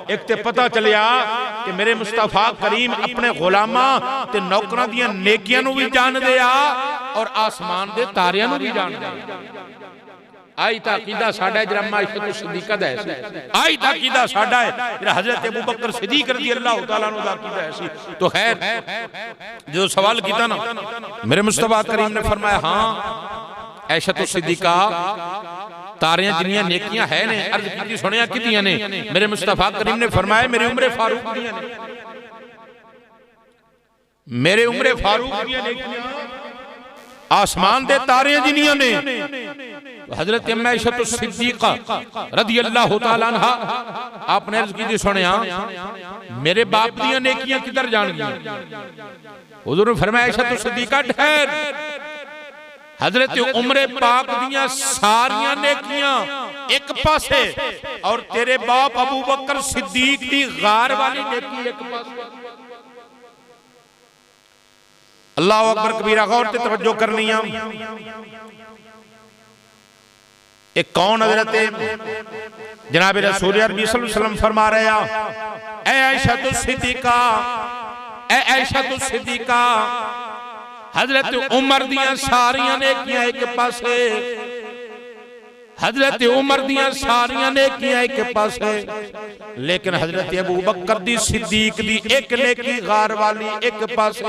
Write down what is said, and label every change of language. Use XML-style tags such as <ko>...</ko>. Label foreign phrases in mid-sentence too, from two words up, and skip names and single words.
<pa>اک تے پتہ چلیا کہ میرے مصطفیٰ کریم اپنے غلاماں تے نوکراں دیاں نیکیاں نوں بھی جاندے آ اور آسمان دے تاریاں نوں بھی جاندے آ. آئی تا عقیدہ ساڈا ذرا اماں عائشہ صدیقہ دا ہے، آئی تا عقیدہ ساڈا ہے ذرا حضرت ابو بکر صدیق</pa> <ar>رضي الله تعالى عنه</ar> <pa>دا عقیدہ ہے. تو خیر جو سوال کیا نا میرے مصطفیٰ کریم نے فرمایا، ہاں عائشہ صدیقہ تاریاں جنیاں نیکیاں ہے نے، عرض کی سنیا کتیاں نے. میرے مصطفیٰ کریم نے فرمایا میری عمر فاروق دیاں نے، میرے عمر فاروق دیاں نیکیاں آسمان دے تاریاں جنیاں نے. حضرت اماں عائشہ صدیقہ</pa> <ar>رضي الله تعالى عنها</ar> <pa>آپنے عرض کی سنیا میرے باپ دیاں نیکیاں کدھر جان گئی. حضور نے فرمایا عائشہ صدیقہ ٹھہر، حضرت عمرِ پاک دیاں ساریاں نیکیاں اک پاسے اور تیرے باپ ابو بکر صدیق دی غار والی نیکی اک پاسے.</pa> <ar>الله أكبر كبيرا,</ar> <pa>غور تے توجہ کرنی ہے. اک کون حضرت جناب رسول عربی</pa> <ar>صلى الله عليه وسلم</ar> <pa>فرما رہے ہیں، اے عائشہ صدیقہ، اے عائشہ صدیقہ، حضرت عمر دیاں ساریاں نیکیاں اک پاسے، حضرت عمر دیاں ساریاں نیکیاں اک پاسے، لیکن حضرت ابو بکر دی صدیق دی اک نیکی غار والی اک پاسے.</pa>